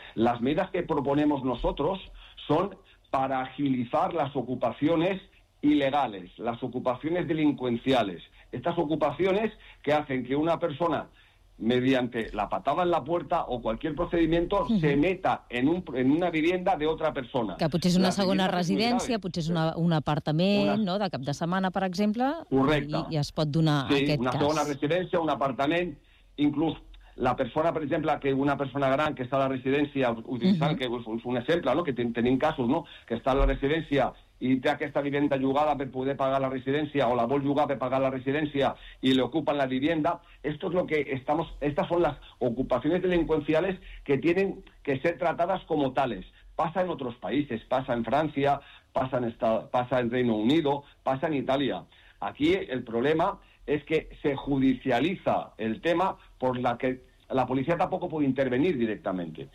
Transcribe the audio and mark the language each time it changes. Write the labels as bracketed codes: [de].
[es] Las medidas que proponemos nosotros son para agilizar las ocupaciones ilegales, las ocupaciones delincuenciales. Estas ocupaciones que hacen que una persona, mediante la patada en la puerta o cualquier procedimiento, se meta en una vivienda de otra persona. [ca] Que potser és una segona residència, potser és un apartament, no?, de cap de setmana, per exemple. Correcte. I es pot donar aquest cas. Sí, una segona residència, un apartament. Inclús la persona, per exemple, que una persona gran que està a la residència, utilitzant que és un exemple, no?, que tenim casos, no?, que està a la residència i té aquesta vivenda llogada per poder pagar la residència o la vol llogar per pagar la residència i li ocupen la vivenda. [es] Esto es lo que estamos, estas son las ocupaciones delincuenciales que tienen que ser tratadas como tales. Pasa en otros países, pasa en Francia, pasa en Reino Unido, pasa en Italia. Aquí el problema es que se judicializa el tema por la que la policía tampoco puede intervenir directamente.